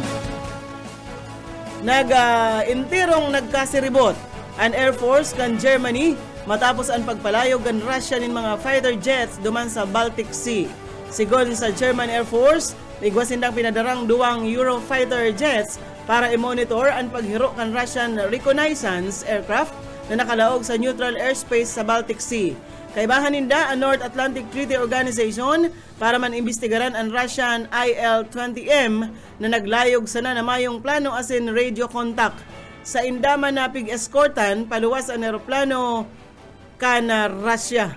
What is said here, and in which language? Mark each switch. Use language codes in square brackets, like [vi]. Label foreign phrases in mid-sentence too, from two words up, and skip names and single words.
[bik] Intirong nagkasiribot ang Air Force kan Germany matapos ang pagpalayog kan Russia nin mga [en] fighter jets [bik] duman sa Baltic Sea. Sigon sa German Air Force, igwasindang pinadarang duwang Eurofighter jets para i-monitor ang paghiro kan [en] Russian reconnaissance aircraft [bik] na nakalaog sa [en] neutral airspace [bik] sa Baltic Sea. Kaibahan ninda ang North Atlantic Treaty Organization para man imbestigaran ang Russian IL-20M na naglayog sana na mayong plano asin [en] radio contact. [bik] Sa indaman na pig-escortan, paluwas ang aeroplano kan Russia.